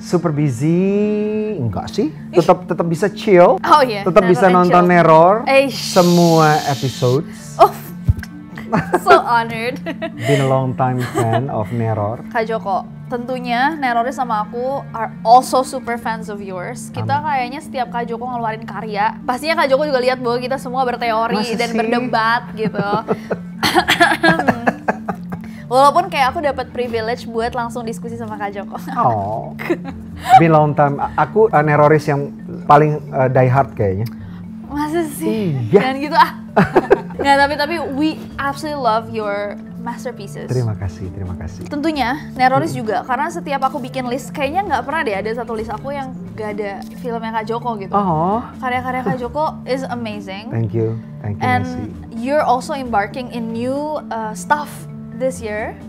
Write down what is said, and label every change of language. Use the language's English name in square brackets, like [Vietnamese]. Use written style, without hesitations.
[English] Super busy? [Indonesian] Enggak sih. Tetap bisa chill. Oh iya. Tetap bisa nonton Neror. Semua episodes. [English] Oh, so honored. Been a long time fan of Neror. Kak Joko, [Indonesian] tentunya Neroris sama aku [English] are also super fans of yours. [Indonesian] Kita kayaknya setiap Kak Joko ngeluarin karya, pastinya Kak Joko juga lihat bahwa kita semua berteori dan berdebat gitu. Walaupun kayak aku dapat privilege buat langsung diskusi sama Kak Joko. [English] Oh, been long time. [Indonesian] Aku Neroris yang paling [English] die hard kayaknya. [Indonesian] Masa sih? Iya. Jangan gitu ah. Nggak, tapi [English] we absolutely love your masterpieces. [Indonesian] Terima kasih. Tentunya Neroris juga, karena setiap aku bikin list, kayaknya nggak pernah deh ada satu list aku yang nggak ada filmnya Kak Joko gitu. Oh. Karya-karya Kak Joko [English] is amazing. Thank you And Nessie. you're also embarking in new stuff this year.